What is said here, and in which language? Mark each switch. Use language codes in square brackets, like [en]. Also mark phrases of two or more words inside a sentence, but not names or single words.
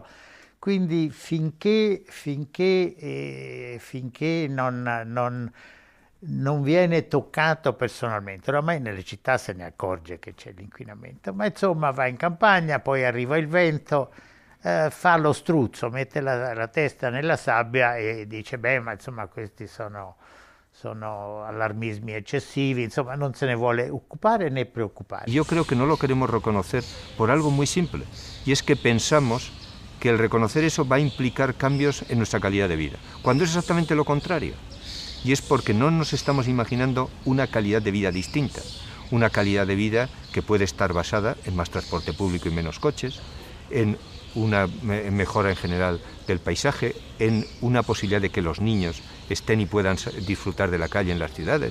[it] Quindi finché non viene toccato personalmente, oramai nelle città se ne accorge che c'è l'inquinamento, ma insomma va in campagna, poi arriva il vento, fa lo struzzo, mette la testa nella sabbia e dice beh, ma insomma questi sono alarmismi excesivi, insomma non se ne vuole ocupare ne preoccupare. [es] Yo creo que no lo queremos reconocer por algo muy simple, y es que pensamos que el reconocer eso va a implicar cambios en nuestra calidad de vida, cuando es exactamente lo contrario. Y es porque no nos estamos imaginando una calidad de vida distinta, una calidad de vida que puede estar basada en más transporte público y menos coches, en una mejora en general del paisaje, en una posibilidad de que los niños estén y puedan disfrutar de la calle en las ciudades.